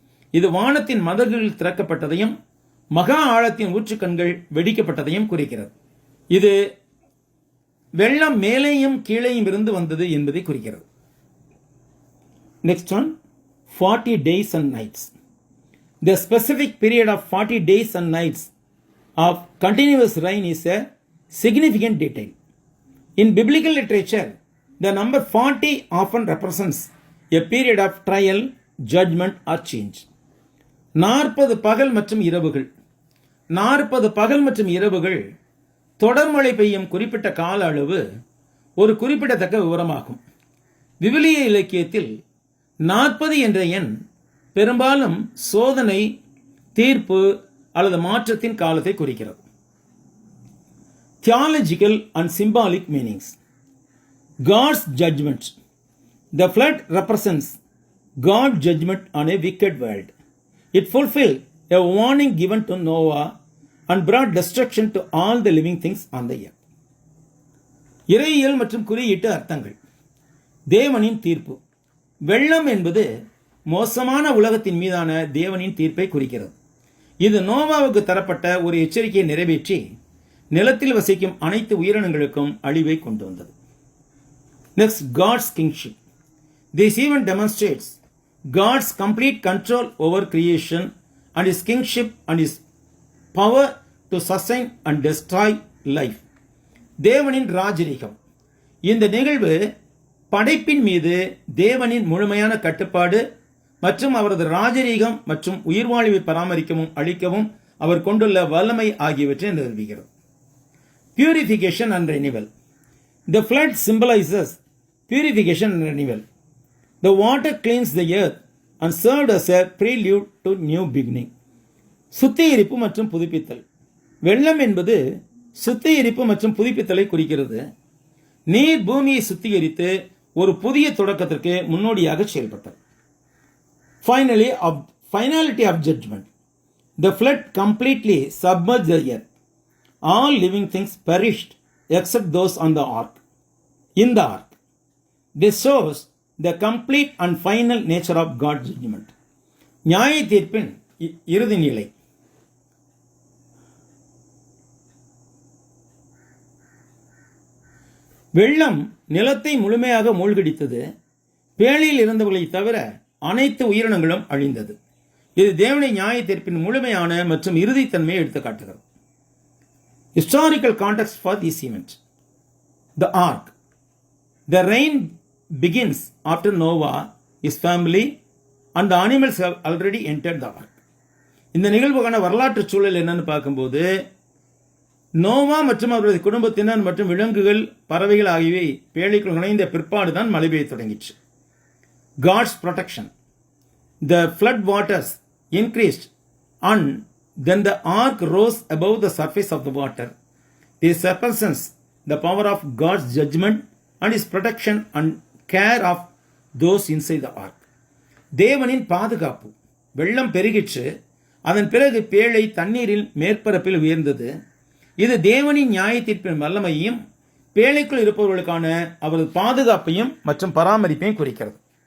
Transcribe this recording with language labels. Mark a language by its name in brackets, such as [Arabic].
[Tamil] இது வானத்தின் மதகுகள் திறக்கப்பட்டதையும் மகா ஆழத்தின் ஊற்றுக்கண்கள் வெடிக்கப்பட்டதையும் குறிக்கிறது. இது வெள்ளம் மேலேயும் கீழேயும் இருந்து வந்தது என்பதை குறிக்கிறது. [English] Next one, 40 days and nights. The specific period of 40 days and nights of continuous rain is a significant detail. In biblical literature, the number 40 often represents a period of trial, judgment or change. [Tamil] 40 பகல் மற்றும் இரவுகள் 40 பகல் மற்றும் இரவுகள் தொடர்மழை பெய்யும் குறிப்பிட்ட கால அளவு ஒரு குறிப்பிடத்தக்க விவரமாகும். விவிலிய இலக்கியத்தில் 40 என்ற எண் பெரும்பாலும் சோதனை, தீர்ப்பு அல்லது மாற்றத்தின் காலத்தை குறிக்கிறது. [English] Theological and symbolic meanings. God's judgment. The flood represents God's judgment on a wicked world. It fulfilled a warning given to Noah and brought destruction to all the living things on the earth. [Tamil] இறையியல் மற்றும் குறியீட்டு அர்த்தங்கள். தேவனின் தீர்ப்பு. வெள்ளம் என்பது மோசமான உலகத்தின் மீதான தேவனின் தீர்ப்பை குறிக்கிறது. இது நோவாவுக்கு தரப்பட்ட ஒரு எச்சரிக்கையை நிறைவேற்றி நிலத்தில் வசிக்கும் அனைத்து உயிரினங்களுக்கும் அழிவை கொண்டு வந்தது. [English] Next, God's kingship. This event demonstrates God's complete control over creation and his kingship and his power to sustain and destroy life. [Tamil] தேவனின் ராஜரீகம். இந்த நிகழ்வு படைப்பின் மீது தேவனின் முழுமையான கட்டுப்பாடு மற்றும் அவரது ராஜரீகம் மற்றும் உயிர்வாழ்வை பராமரிக்கவும் அழிக்கவும் அவர் கொண்டுள்ள வல்லமை ஆகியவற்றை நிரூபிக்கிறது. [English] Purification and renewal. The flood symbolizes purification and renewal. The water cleansed the earth and served as a prelude to new beginning. [Tamil] சுத்திகரிப்பு மற்றும் புதுப்பித்தல். வெள்ளம் என்பது சுத்திகரிப்பு மற்றும் புதுப்பித்தலை குறிக்கிறது. நீர் பூமியை சுத்திகரித்து ஒரு புதிய தொடக்கத்திற்கு முன்னோடியாக செயல்பட்டது. [English] Finality of judgment. The flood completely submerged the earth. All living things perished except those on the ark. In the ark. This shows the complete and final nature of God's judgment. [Tamil] நியாய தீர்ப்பின் இறுதி நிலை. வெள்ளம் நிலத்தை முழுமையாக மூழ்கடித்தது. பேழையில் இருந்தவர்களை தவிர அனைத்து உயிரினங்களும் அழிந்தது. இது தேவனுடைய நியாய தீர்ப்பின் முழுமையான மற்றும் இறுதித்தன்மையை எடுத்துக்காட்டுகிறது. [English] Historical context for this event. The ark. The rain begins after Noah, his family and the animals have already entered the ark. [Tamil] இந்த நிகழ்வுக்கான வரலாற்று சூழல் என்னன்னு பார்க்கும்போது நோவா மற்றும் அவரது குடும்பத்தினர் மற்றும் விலங்குகள், பறவைகள் ஆகியவை பேழைக்குள் நுழைந்த பிற்பாடுதான் மழை பெய்ய தொடங்கிற்று. [English] God's protection. The flood waters increased and then the ark rose above the surface of the water. This represents the power of God's judgment and his protection and care of those inside the ark. [Tamil] தேவனின் பாதுகாப்பு. வெள்ளம் பெருகிற்று. அதன் பிறகு பேழை தண்ணீரில் மேற்பரப்பில் உயர்ந்தது. இது தேவனின் நியாய தீர்ப்பின் வல்லமையையும் பேழைக்குள் இருப்பவர்களுக்கான அவரது பாதுகாப்பையும் மற்றும் பராமரிப்பையும் குறிக்கிறது.